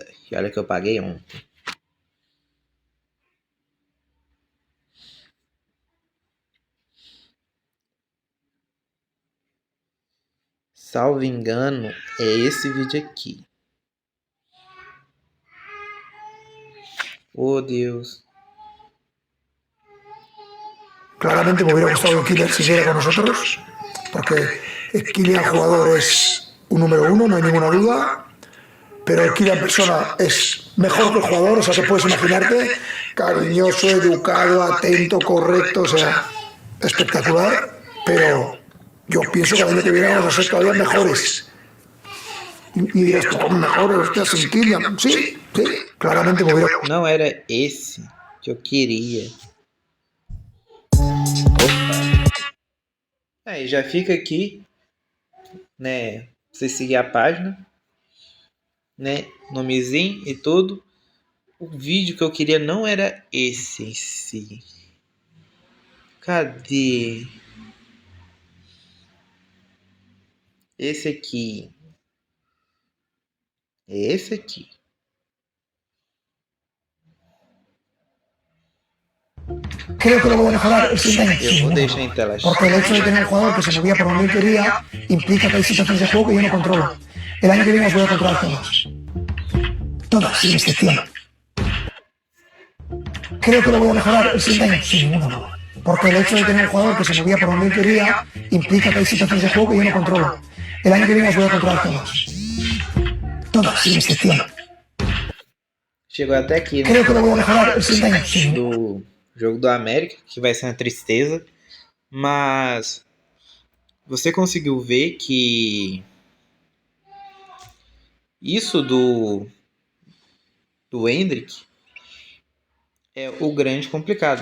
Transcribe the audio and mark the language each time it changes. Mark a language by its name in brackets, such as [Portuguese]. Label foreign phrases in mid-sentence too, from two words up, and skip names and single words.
[Portuguese] E olha que eu paguei ontem. Salvo engano, é esse vídeo aqui. Oh, Deus. [Spanish] Claramente me hubiera gustado que Kylian siguiera con nosotros, porque Kylian jugador es un número 1, no hay ninguna duda, pero Kylian persona es mejor que el jugador, o sea, que puedes imaginarte, cariñoso, educado, atento, correcto, o sea, espectacular, pero yo pienso que el año que viene vamos a ser todavía mejores. Y dirás, ¿cómo mejores? ¿Te hacen Kylian? Sí, claramente me hubiera... [Portuguese] Não era esse que eu queria. Aí já fica aqui, né? Pra você seguir a página, né? Nomezinho e tudo. O vídeo que eu queria não era esse em si. Cadê? Esse aqui. É esse aqui. [Spanish] Creo que lo voy a mejorar el siguiente año. [Portuguese] Eu vou deixar em tela cheia. [Spanish] Porque el hecho de tener un jugador que se movía por donde él quería implica que hay situaciones de juego que yo no controlo. El año que viene os voy a controlar todos. Todas, sin excepción. Creo que lo voy a mejorar el siguiente año, sin ninguna duda. Porque el hecho de tener un jugador que se movía por donde él quería implica que hay situaciones de juego que yo no controlo. El año que viene os voy a controlar todos. Todas, sin excepción. [Portuguese] Chegou até aqui, né? [Spanish] Creo que lo voy a mejorar el siguiente año, sin [Portuguese] do jogo do América, que vai ser uma tristeza, mas você conseguiu ver que isso do Endrick é o grande complicado.